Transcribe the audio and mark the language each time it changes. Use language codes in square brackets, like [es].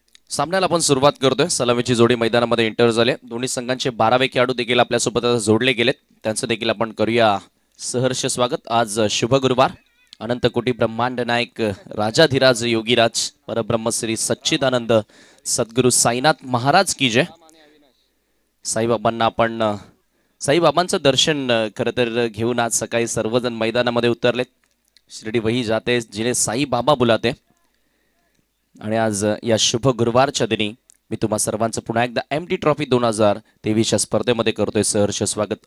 [mr] सामन्याला आपण सुरुवात करतोय. सलामीची जोडी मैदानामध्ये एंटर झाले. दोन्ही संघांचे 12वे खेळाडू देखील आपल्यासोबत आता जोडले गेलेत. त्यांचं देखील आपण करूया सहर्ष स्वागत. आज शुभ गुरुवार. अनंत कोटी ब्रह्मांड नायक राजाधिराज योगीराज परब्रह्मश्री सच्चिदानंद सद्गुरू साईनाथ महाराज की जय. साईबाबांना आपण साईबाबांचं दर्शन खरं तर घेऊन आज सकाळी सर्वजण मैदानामध्ये उतरलेत. [hi] शिर्डी वही जाते जिने साई बाबा बुलाते. [mr] आणि आज या शुभ गुरुवारच्या दिनी मी तुम्हा सर्वांचं पुन्हा एकदा MT ट्रॉफी 2023च्या स्पर्धेमध्ये करतोय सहर्ष स्वागत.